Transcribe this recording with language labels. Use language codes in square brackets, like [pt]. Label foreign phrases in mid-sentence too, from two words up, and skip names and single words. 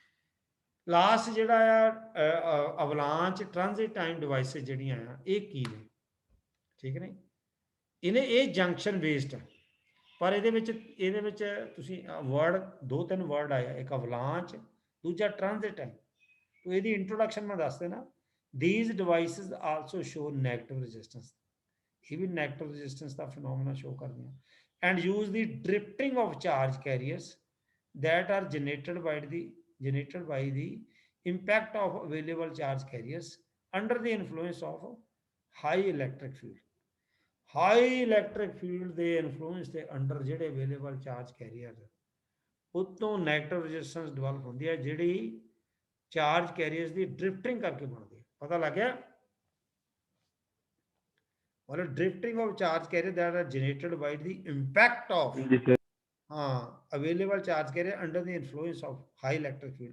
[pa] ਲਾਸਟ ਜਿਹੜਾ ਆ [en] avalanche transit time devices [pa] ਜਿਹੜੀਆਂ ਆ ਇਹ ਕੀ ਨੇ। ਠੀਕ ਨੇ, ਇਹ [en] junction based [pa] ਹੈ, ਪਰ ਇਹਦੇ ਵਿੱਚ ਤੁਸੀਂ ਵਰਡ 2-3 ਵਰਡ ਆਇਆ, ਇੱਕ ਅਵਲਾਂਚ, ਦੂਜਾ [en] transit time. [pa] ਤਾਂ ਇਹਦੀ ਇੰਟ੍ਰੋਡਕਸ਼ਨ ਮੈਂ ਦੱਸ ਦੇਣਾ। [en] These devices also show negative resistance, [pa] ਇਹ ਵੀ [en] negative resistance [pa] ਦਾ [en] phenomena show [pa] ਕਰਦੇ ਆ। [en] And use the drifting of charge carriers that are generated by the impact of available charge carriers under the influence of high electric field। high electric field [pa] ਦੇ ਇਨਫਲੂਐਂਸ ਦੇ ਅੰਡਰ ਜਿਹੜੇ [en] available charge carrier [pa] ਉਤੋਂ [en] negative resistance develop [pa] ਹੁੰਦੀ ਹੈ, ਜਿਹੜੀ [en] charge carriers [pa] ਦੀ ਡ੍ਰਿਫਟਿੰਗ ਕਰਕੇ ਬਣਦੀ ਹੈ। ਪਤਾ ਲੱਗ ਗਿਆ? [en] ਮਤਲਬ drifting of charge carrier that are generated by the impact of available charge carrier under the influence of high electric field.